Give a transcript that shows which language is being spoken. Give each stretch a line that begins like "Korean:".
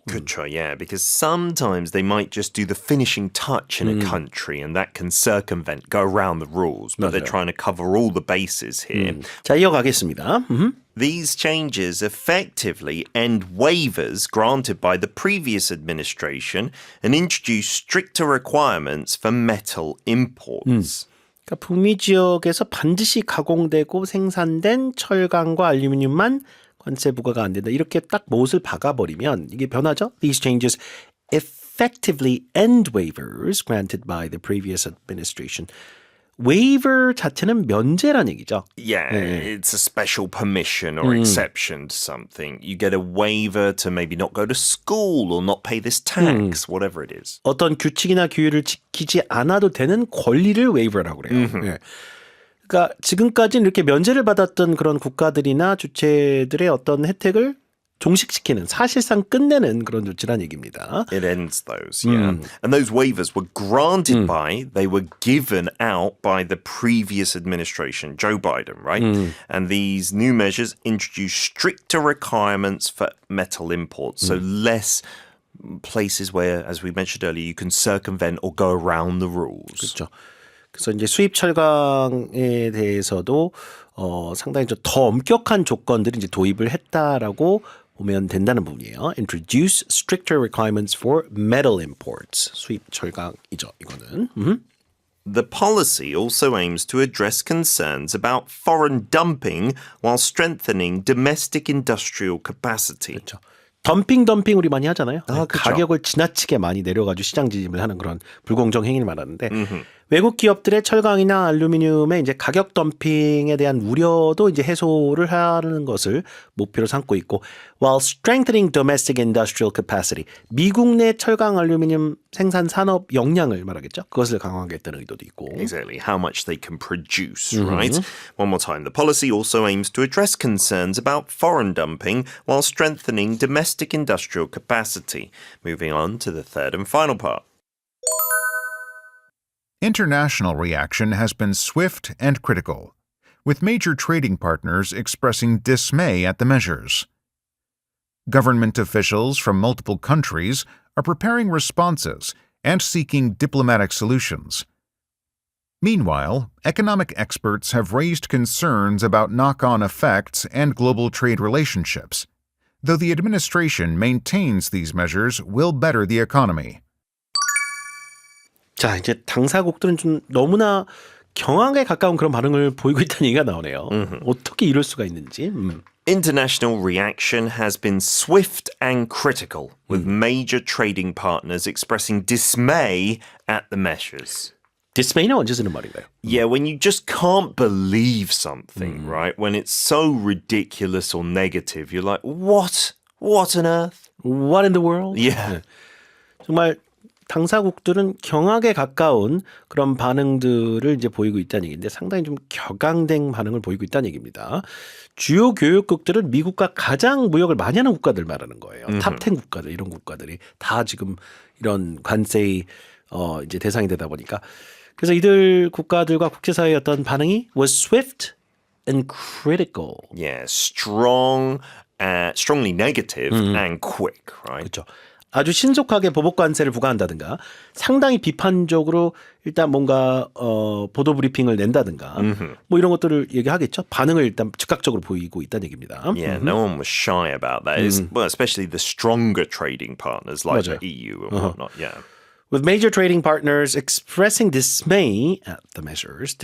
English: Kutra, yeah, because sometimes they might just do the finishing touch in a country and that can circumvent, go around the rules, but they're
Korean: 맞아요.
English: trying to cover all the bases here.
Korean: 자, 이어가겠습니다.
English: These changes effectively end waivers granted by the previous administration and introduce stricter requirements for metal imports.
Korean: 그러니까 북미 지역에서 반드시 가공되고 생산된 철강과 알루미늄만 관세 부과가 안 된다. 이렇게 딱 못을 박아버리면 이게 변하죠.
English: These changes effectively end waivers granted by the previous administration.
Korean: waiver 자체는 면제란 얘기죠.
English: Yeah, it's a special permission or exception to something. You get a waiver to maybe not go to school or not pay this tax, whatever it is.
Korean: 어떤 규칙이나 규율을 지키지 않아도 되는 권리를 waiver라고 그래요. 예. 그러니까 지금까지는 이렇게 면제를 받았던 그런 국가들이나 주체들의 어떤 혜택을 종식시키는 사실상 끝내는 그런 조치란 얘기입니다.
English: It ends those, yeah. And those waivers were granted they were given out by the previous administration, Joe Biden, right? And these new measures introduce stricter requirements for metal imports, so less places where, as we mentioned earlier, you can circumvent or go around the rules.
Korean: 그렇죠. 그래서 이제 수입 철강에 대해서도 상당히 좀 더 엄격한 조건들을 이제 도입을 했다라고 보면 된다는 부분이에요.
English: Introduce stricter requirements for metal imports.
Korean: 수입 철강이죠, 이거는.
English: The policy also aims to address concerns about foreign dumping while strengthening domestic industrial capacity.
Korean: 그렇죠. 덤핑 우리 많이 하잖아요. 그쵸. 가격을 지나치게 많이 내려가지고 시장 진입을 하는 그런 불공정 행위를 말하는데 외국 기업들의 철강이나 알루미늄의 이제 가격 덤핑에 대한 우려도 이제 해소를 하는 것을 목표로 삼고 있고,
English: while strengthening domestic industrial capacity,
Korean: 미국 내 철강 알루미늄 생산 산업 역량을 말하겠죠. 그것을 강화하겠다는 의도도 있고.
English: Exactly, how much they can produce, right? One more time. The policy also aims to address concerns about foreign dumping while strengthening domestic industrial capacity. Moving on to the third and final part. International reaction has been swift and critical, with major trading partners expressing dismay at the measures. Government officials from multiple countries are preparing responses and seeking diplomatic solutions. Meanwhile, economic experts have raised concerns about knock-on effects and global trade relationships, though the administration maintains these measures will better the economy.
Korean: 자, 이제 당사국들은 좀 너무나 경악에 가까운 그런 반응을 보이고 있다는 얘기가 나오네요. 어떻게 이럴 수가 있는지.
English: International reaction has been swift and critical, with major trading partners expressing dismay at the measures.
Korean: dismay는 언제 쓰는 말인가요?
English: Yeah, when you just can't believe something, right? When it's so ridiculous or negative, you're like, what? What on earth? What in the world? Yeah.
Korean: 정말 당사국들은 경악에 가까운 그런 반응들을 이제 보이고 있다는 얘기인데 상당히 좀 격앙된 반응을 보이고 있다는 얘기입니다. 주요 교역국들은 미국과 가장 무역을 많이 하는 국가들 말하는 거예요. 탑10 국가들, 이런 국가들이 다 지금 이런 관세의 이제 대상이 되다 보니까, 그래서 이들 국가들과 국제사회의 어떤 반응이
English: was swift and critical. Yeah, strongly negative and quick, right?
Korean: 그렇죠. 아주 신속하게 보복 관세를 부과한다든가 상당히 비판적으로 일단 뭔가 보도 브리핑을 낸다든가 뭐 이런 것들을 얘기하겠죠. 반응을 일단 즉각적으로 보이고 있다는 얘기입니다.
English: Yeah, no one was shy about that. Well, especially the stronger trading partners like
Korean: 맞아요.
English: the EU and whatnot. Yeah. With major trading partners expressing dismay at the measures.